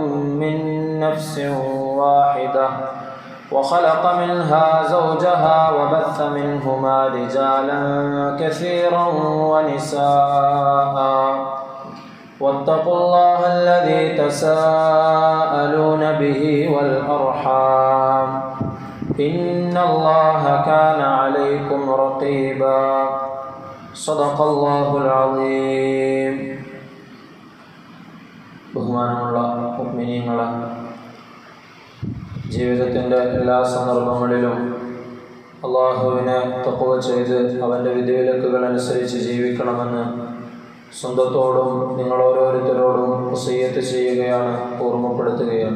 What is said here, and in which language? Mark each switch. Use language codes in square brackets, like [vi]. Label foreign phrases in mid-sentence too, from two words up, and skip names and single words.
[ar] من نفس واحدة وخلق منها زوجها وبث منهما رجالا كثيرا ونساء، واتقوا الله الذي تساءلون به والأرحام، إن الله كان عليكم رقيبا. صدق الله العظيم. [ml] ബഹുമാനമുള്ള മുഅ്മിനീങ്ങളെ, ജീവിതത്തിൻ്റെ എല്ലാ സന്ദർഭങ്ങളിലും അള്ളാഹുവിനെ തഖ്വ ചെയ്ത് അവൻ്റെ വിധിവിലക്കുകൾ അനുസരിച്ച് ജീവിക്കണമെന്ന് സ്വന്തത്തോടും നിങ്ങൾ ഓരോരുത്തരോടും വസിയ്യത്ത് ചെയ്യുകയാണ്, ഓർമ്മപ്പെടുത്തുകയാണ്.